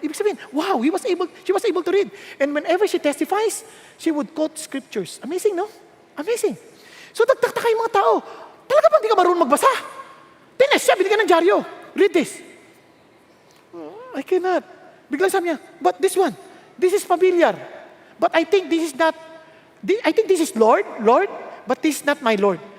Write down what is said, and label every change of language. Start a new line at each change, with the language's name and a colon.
Filipino: Ibig sabihin,
English: wow, she was able to read. And whenever she testifies, she would quote scriptures. Amazing, no? Amazing.
Filipino: So, nagtataka yung mga tao. Talaga ba hindi ka marunong magbasa? Tines siya, binigyan ng dyaryo.
English: Read this. I cannot.
Filipino: Biglang sabi niya,
English: but this one, this is familiar. But I think this is not, I think this is Lord, but this is not my Lord.